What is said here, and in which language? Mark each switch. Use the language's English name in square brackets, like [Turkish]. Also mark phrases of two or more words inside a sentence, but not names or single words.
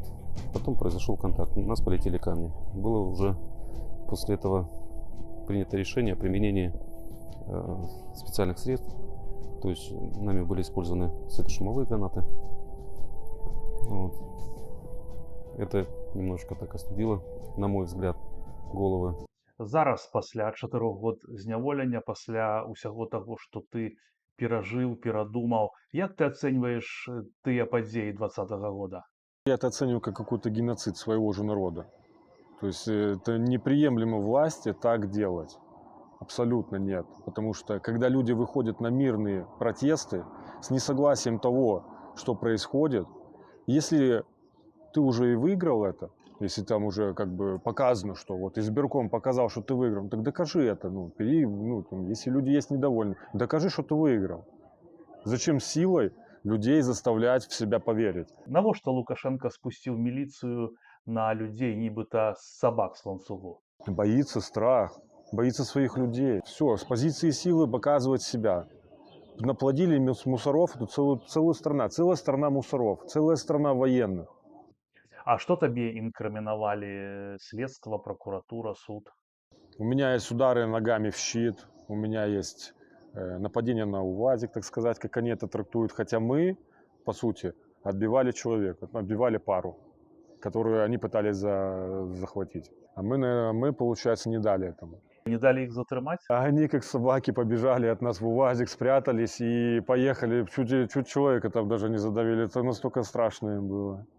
[Russian] Потом произошел контакт, у нас полетели камни. Было уже после этого принято решение о применении специальных средств. То есть нами были использованы светошумовые гранаты. Вот. Это немножко так остудило, на мой взгляд, головы. [Belarusian] Зараз, пасля 4 год зняволення, пасля усяго таго, што ты перажыў, перадумаў, як ты ацэньваеш тыя падзеі 2020 года? [Russian] Я это оцениваю как какой-то геноцид своего же народа. То есть это неприемлемо власти так делать. Абсолютно нет. Потому что когда люди выходят на мирные протесты с несогласием того, что происходит, если ты уже и выиграл это, если там уже как бы показано, что вот избирком показал, что ты выиграл, так докажи это. Если люди есть недовольны, докажи, что ты выиграл. Зачем силой людей заставлять в себя поверить? [Belarusian] Навошта Лукашенко спусціў міліцыю на людзей, нібыта сабак з ланцугу? [Russian] Боится страх, боится своих людей. Все, с позиции силы показывать себя. Наплодили мусоров, это целая страна мусоров, целая страна военных. [Belarusian] А што табе інкрымінавалі следства, прокуратура, суд? [Russian] У меня есть удары ногами в щит, у меня есть нападение на УАЗик, так сказать, как они это трактуют. Хотя мы, по сути, отбивали человека, отбивали пару, которую они пытались захватить. А мы, получается, не дали этому. [Belarusian] Не далі іх затрымаць? [Russian] А они, как собаки, побежали от нас в УАЗик, спрятались и поехали. Чуть человека там даже не задавили. Это настолько страшно им было.